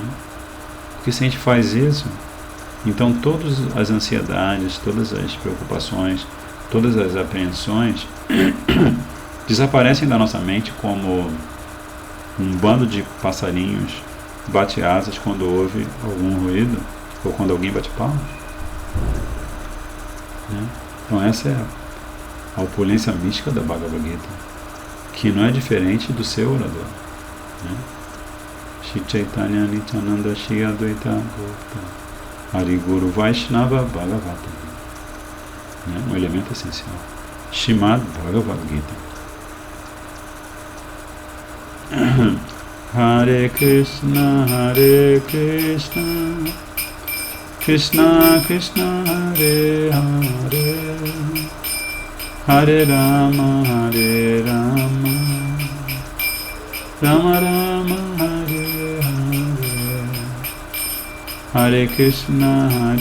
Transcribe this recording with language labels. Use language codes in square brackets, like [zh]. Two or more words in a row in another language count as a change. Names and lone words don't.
[pt] Porque se a gente faz isso, então todas as ansiedades, todas as preocupações, todas as apreensões desaparecem da nossa mente como um bando de passarinhos bate asas quando houve algum ruído ou quando alguém bate palmas, né? Então essa é a opulência mística da Bhagavad Gita, que não é diferente do seu orador, né? [sa] Shri Chaitanya Nityananda Shri Advaita Gopta Hari Guru Vaishnava Bhagavata, [pt] né? Um elemento essencial. Shrimad Bhagavad Gita. [sa] Hare Krishna Krishna Krishna Hare Hare Hare Rama Rama Rama Hare Hare Hare Krishna